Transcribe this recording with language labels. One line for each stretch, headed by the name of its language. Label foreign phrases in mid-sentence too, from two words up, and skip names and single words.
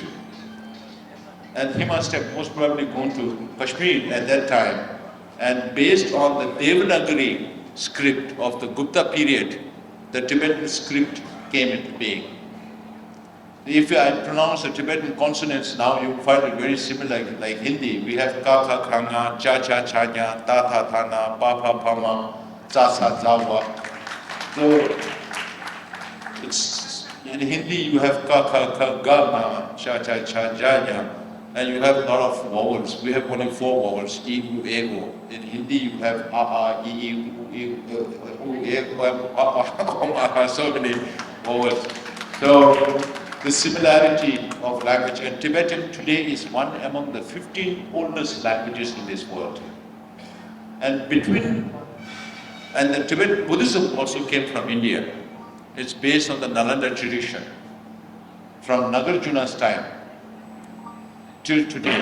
English: And he must have most probably gone to Kashmir at that time. And based on the Devanagari script of the Gupta period, the Tibetan script came into being. If I pronounce the Tibetan consonants now, you find it very similar like Hindi. We have ka, kha, khanga, cha, cha, chanya, ta, tha, thana, pa, pa, pama, sa, sa, zawa. So, in Hindi you have ka, kha, kha, ga, ma, cha, cha, cha, janya, and you have a lot of vowels. We have only 4 vowels, e, u, e, o. In Hindi you have a, a, e, u, e, u, e, o, so many vowels. So, the similarity of language, and Tibetan today is one among the 15 oldest languages in this world. And the Tibetan Buddhism also came from India. It's based on the Nalanda tradition. From Nagarjuna's time till today.